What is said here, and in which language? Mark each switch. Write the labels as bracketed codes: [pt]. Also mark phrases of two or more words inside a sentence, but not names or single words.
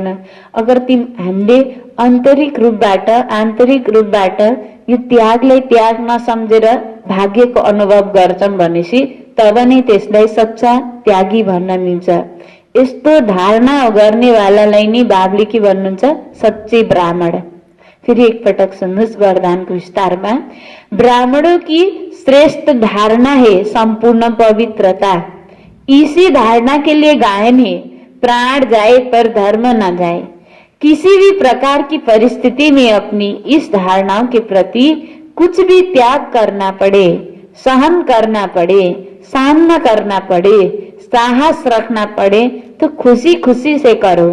[ne] अगर हामीले आन्तरिक रूपबाट यो त्यागलाई त्याग नसम्झेर भाग्यको अनुभव गर्छौँ भनेपछि तब नै त्यसलाई सच्चा त्यागी भन्न मिल्छ। यस्तो धारणा गर्नेवालालाई नै बाबले के भन्नुहुन्छ? [hi] सच्चे ब्राह्मण। [ne] फिर एक पटक सुन्नुहोस् वरदानको विस्तारमा। [hi] ब्राह्मणों की श्रेष्ठ धारणा है संपूर्ण पवित्रता। इसी धारणा के लिए गायन है, प्राण जाए पर धर्म न जाए। किसी भी प्रकार की परिस्थिति में अपनी इस धारणाओं के प्रति कुछ भी त्याग करना पड़े, सहन करना पड़े, सामना करना पड़े, साहस रखना पड़े तो खुशी खुशी से करो।